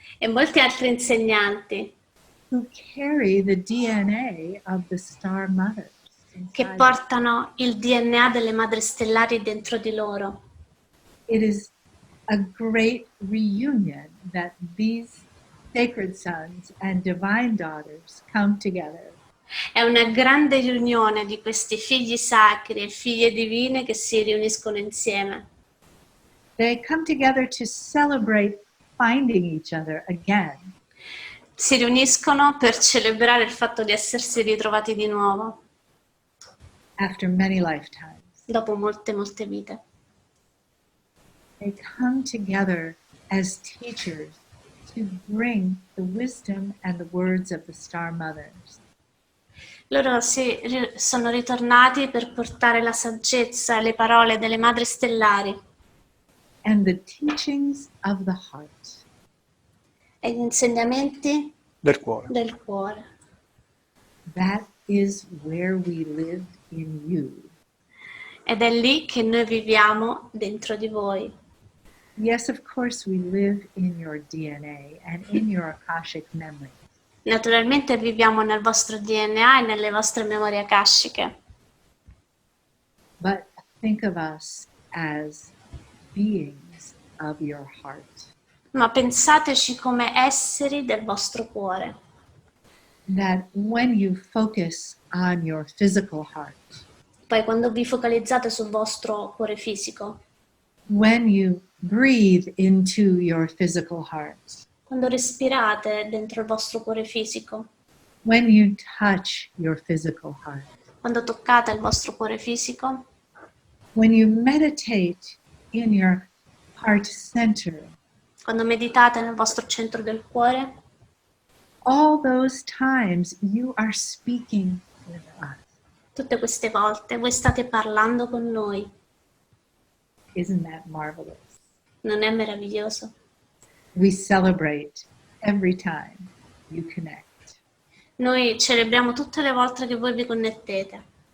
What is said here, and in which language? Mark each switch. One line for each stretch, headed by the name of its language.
Italian: e molti altri insegnanti
English: who carry the DNA of the star mothers.
Italian: che
English: inside.
Italian: portano il DNA delle Madri Stellari dentro di loro.
English: It is a great reunion that these sacred sons and divine daughters come together
Italian: È una grande riunione di questi figli sacri e figlie divine che si riuniscono insieme.
English: They come together to celebrate finding each other again.
Italian: Si riuniscono per celebrare il fatto di essersi ritrovati di nuovo
English: After many lifetimes.
Italian: dopo molte vite.
English: They come together as teachers to bring the wisdom and the words of the star mothers.
Italian: Loro sono ritornati per portare la saggezza e le parole delle Madri Stellari
English: And the teachings of the heart.
Italian: e gli insegnamenti Del cuore. del cuore.
English: That is where we live in you.
Italian: Ed è lì che noi viviamo dentro di voi.
English: Yes, of course, we live in your DNA and in your Akashic memory.
Italian: Naturalmente viviamo nel vostro DNA e nelle vostre memorie akashiche,
English: But think of us as beings of your heart.
Italian: ma pensateci come esseri del vostro cuore.
English: That when you focus on your physical heart,
Italian: Poi quando vi focalizzate sul vostro cuore fisico,
English: when you breathe into your physical heart,
Italian: quando respirate dentro il vostro cuore fisico,
English: when you touch your physical heart,
Italian: quando toccate il vostro cuore fisico,
English: when you meditate in your heart center,
Italian: quando meditate nel vostro centro del cuore,
English: all those times you are speaking with us.
Italian: tutte queste volte voi state parlando con noi.
English: Isn't that marvelous?
Italian: Non è meraviglioso?
English: We celebrate every time you connect.
Italian: Noi celebriamo tutte le volte che voi vi connettete.